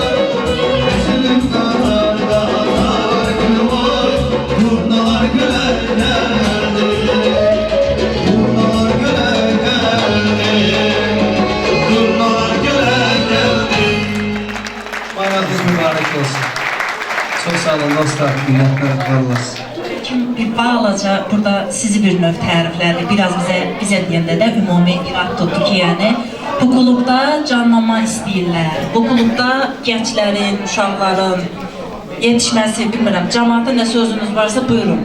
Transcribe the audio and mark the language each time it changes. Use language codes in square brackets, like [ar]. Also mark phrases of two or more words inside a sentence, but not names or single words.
[tr] Yüzünün bahar bahar gülüm oy, turnalar güle geldi. Turnalar güle geldi. Turnalar güle geldi. Bayramınız mübarek olsun. Çok sağ olun dostlar, minnetler olasın. [az] Bir balaca burada sizi bir növ təriflədi. Biraz bizə deyəndə də ümumi irad tutdu ki, yəni bu klubda canlanma istəyirlər. Bu klubda gənclərin, uşaqların yetişməsi, bilmirəm, cəmaata nə sözünüz varsa buyurun.